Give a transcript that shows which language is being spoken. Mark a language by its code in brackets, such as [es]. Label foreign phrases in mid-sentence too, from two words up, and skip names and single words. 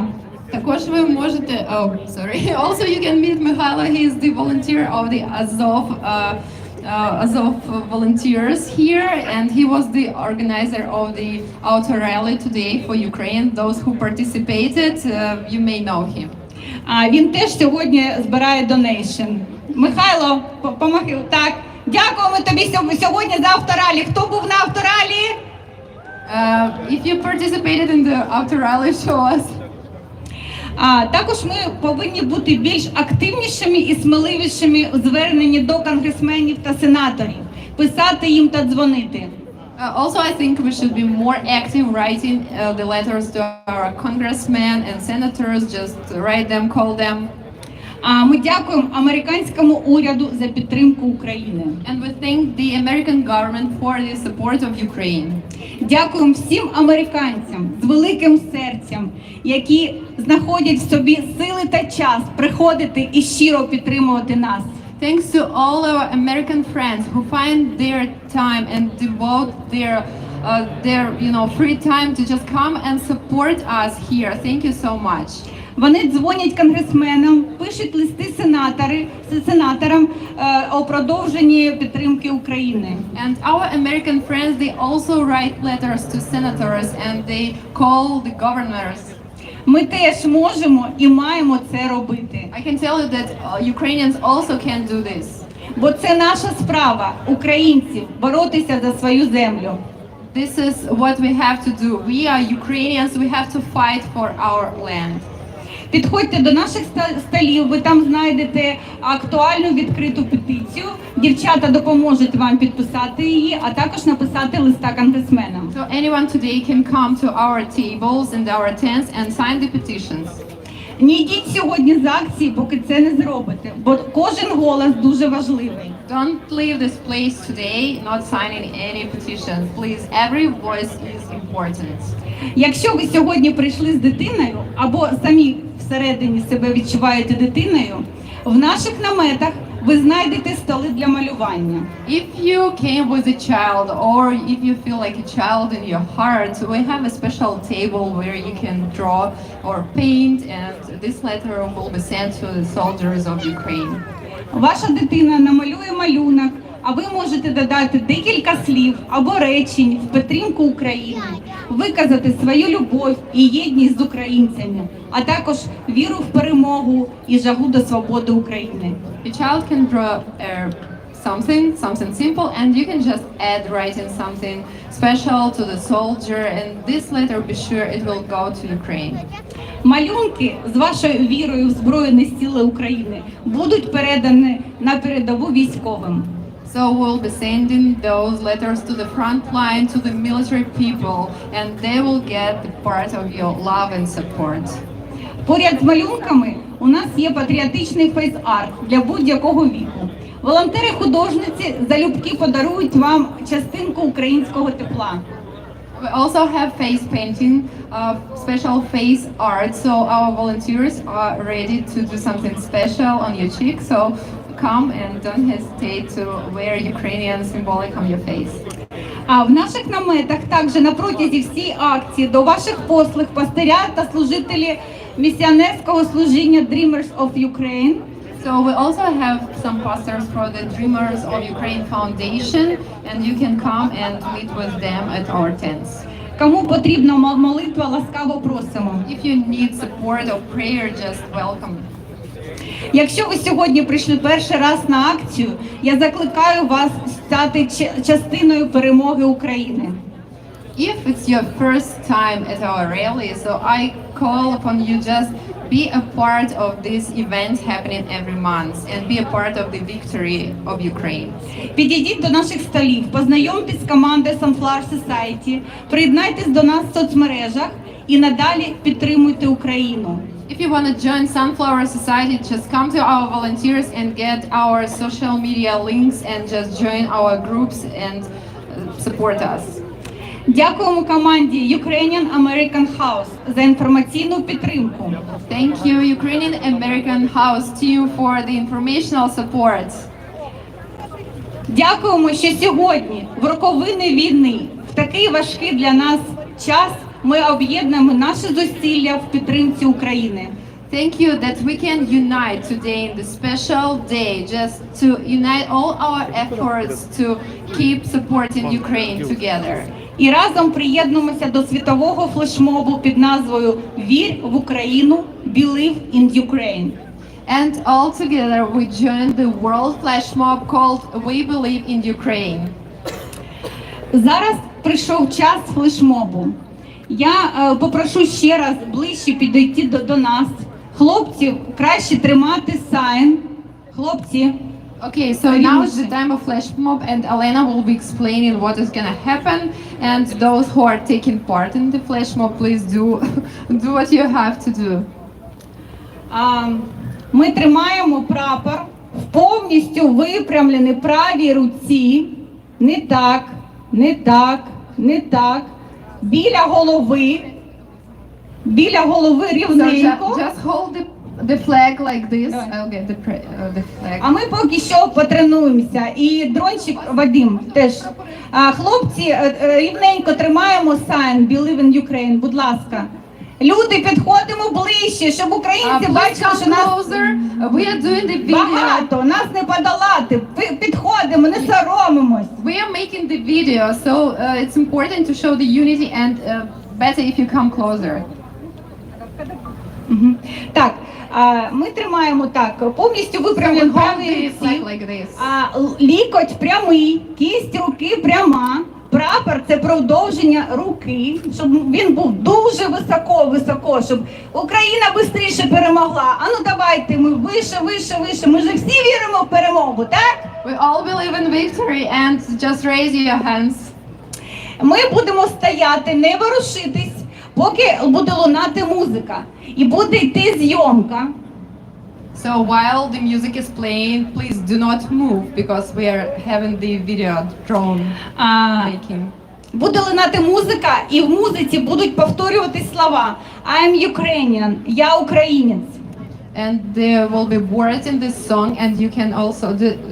[uk] Також ви можете, [en] also you can meet Mikhailo, he is the volunteer of the Azov as of volunteers here, and he was the organizer of the auto rally today for Ukraine. Those who participated, you may know him. [uk] Він теж сьогодні збирає донейшн. Михайло, помахай. Так, дякуємо тобі сьогодні за авторалі. Хто був на авторалі? [en] If you participated in the auto rally, show us. [uk] Також ми повинні бути більш активнішими і сміливішими у зверненні до конгресменів та сенаторів, писати їм та дзвонити. [en] Also, I think we should be more active writing the letters to our congressmen and senators. Just write them, call them. [uk] Ми дякуємо американському уряду за підтримку України. [en] And we thank the American government for the support of Ukraine. [uk] Дякуємо всім американцям з великим серцем, які знаходять в собі сили та час приходити і щиро підтримувати нас. [en] Thanks to all our American friends who find their time and devote their free time to just come and support us here. Thank you so much. [uk] Вони дзвонять конгресменам, пишуть листи сенаторам о продовженні підтримки України. [en] And our American friends, they also write letters to senators and they call the governors. [uk] Ми теж можемо і маємо це робити. [en] I can tell you that Ukrainians also can do this. [uk] Бо це наша справа, українців, боротися за свою землю. [en] This is what we have to do. We are Ukrainians, we have to fight for our land. [uk] Підходьте до наших столів, ви там знайдете актуальну відкриту петицію. Дівчата допоможуть вам підписати її, а також написати листа конгресменам. [en] So anyone today can come to our tables and our tents and sign the petitions. [uk] Не йдіть сьогодні з акції, поки це не зробите, бо кожен голос дуже важливий. [en] Don't leave this place today not signing any petitions. Please, every voice is important. [uk] Якщо ви сьогодні прийшли з дитиною або самі всередині себе відчуваєте дитиною, в наших наметах ви знайдете столи для малювання. [en] If you came with a child or if you feel like a child in your heart, we have a special table where you can draw or paint, and this letter will be sent to the soldiers of Ukraine. [uk] Ваша дитина намалює малюнок, а ви можете додати декілька слів або речень в підтримку України, виказати свою любов і єдність з українцями, а також віру в перемогу і жагу до свободи України. [en] The child can draw something simple, and you can just add writing something special to the soldier, and this letter, be sure it will go to Ukraine. [uk] Малюнки з вашою вірою в Збройні Сили України будуть передані на передову військовим. [en] So we'll be sending those letters to the front line, to the military people, and they will get the part of your love and support. [uk] Поряд з малюнками у нас є патріотичний фейс-арт для будь-якого віку. Волонтери-художниці залюбки подарують вам частинку українського тепла. [en] We also have face painting, special face art, so our volunteers are ready to do something special on your cheek, so come and don't hesitate to wear Ukrainian symbolic on your face. [uk] А в наших наметах також на протязі всієї акції до ваших послуг пастиря та служителі місіонерського служіння Dreamers of Ukraine. [en] So we also have some pastors for the Dreamers of Ukraine Foundation, and you can come and meet with them at our tents. [uk] Кому потрібна молитва, ласкаво просимо. [en] If you need support or prayer, just welcome. [uk] Якщо ви сьогодні прийшли перший раз на акцію, я закликаю вас стати частиною перемоги України. [en] If it's your first time at our rally, so I call upon you just be a part of this event happening every month and be a part of the victory of Ukraine. [uk] Підійдіть до наших столів, познайомтесь з командою Sunflower Society, приєднайтесь до нас в соцмережах і надалі підтримуйте Україну. [en] If you want to join Sunflower Society, just come to our volunteers and get our social media links and just join our groups and support us. [uk] Дякуємо команді Ukrainian American House за інформаційну підтримку. [en] Thank you, Ukrainian American House team, for the informational support. [uk] Дякуємо, що сьогодні, в роковини війни, в такий важкий для нас час, ми об'єднуємо наші зусилля в підтримці України. [en] Thank you that we can unite today in this special day, just to unite all our efforts to keep supporting Ukraine together. [uk] І разом приєднуємося до світового флешмобу під назвою «Вір в Україну, [en] Believe in Ukraine». And all together we joined the world flash mob called We Believe in Ukraine. [uk] Зараз прийшов час флешмобу. Я попрошу ще раз ближче підійти до нас. Хлопців, краще тримати сайн. Хлопці. [en] Okay, so now it's the time of flash mob, and Elena will be explaining what is gonna happen. And those who are taking part in the flash mob, please do what you have to do. [uk] Ми тримаємо прапор в повністю випрямленій правій руці. Не так, не так, не так. Біля голови рівненько. [en] So just hold the flag like this. I'll get the flag. [uk] А ми поки що потренуємося. І дрончик Вадим теж. Хлопці, рівненько тримаємо sign Believe in Ukraine, будь ласка. Люди, підходимо ближче, щоб українці бачили, що нас багато, нас не подолати. Підходимо, не соромимось. [en] We are making the video, so it's important to show the unity and better if you come closer. [uk] Так, ми тримаємо так, повністю виправлені праві руці. Лікоть прямий, кість руки пряма. Прапор – це продовження руки, щоб він був дуже високо, щоб Україна швидше перемогла. А ну давайте, ми вище. Ми ж всі віримо в перемогу, так? [en] We all believe in victory and just raise your hands. [uk] Ми будемо стояти, не ворушитись, поки буде лунати музика. І буде йти зйомка. [en] So while the music is playing, please do not move because we are having the video drone making. [uk] Буде лунати музика, і в музиці будуть повторюватись слова. [en] I am Ukrainian, [uk] я українець. [en] And there will be words in this song, and you can also do.